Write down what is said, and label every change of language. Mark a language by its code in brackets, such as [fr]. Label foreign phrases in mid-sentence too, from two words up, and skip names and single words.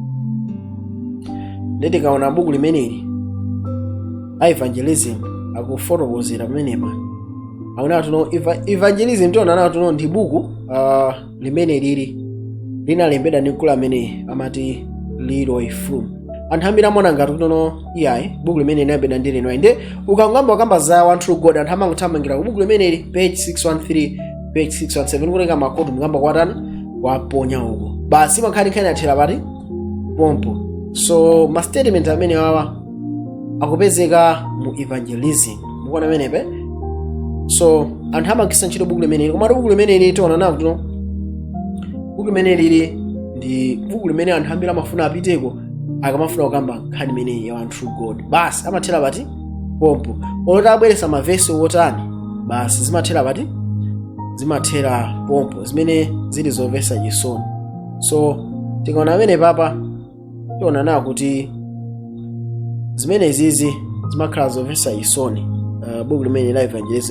[ny] Ndetikaona buku limeneli evangelism akufotokozera pamenepa aona evangelism tiona ndi buku limene linalembedwa ndi mkulu amene amati Leroy Froome. Anthu ambiri amona ngati iyayi buku limene linalembedwa ndi Ellen White. Nde ukangamba za [en] one true God [ny] anthu amangothamangira ku buku limeneli page 613 page 617 kutenga makoto mngamba kwatani waponya uko basi makhani athera pati pompo. So ma statement amene wawa akupezeka mu evangelism, mukuona pamenepa. So anthu amagwiritsa ntchito buku limeneli, koma buku limeneli tiona nawo kuti buku limeneli ndi buku limene anthu ambiri amafuna apiteko akamafuna kukamba nkhani imene ya [en] one true God, [ny] basi amathera pati pompo. Oloti abweresa mavesi wotani basi zimathera pati, zimathera pompo zimene zili zomvetsa chisoni. So tikaona pamene papa tiona nawo kuti zimene zizi zimakhala zomvetsa chisoni buku limene la evangelism.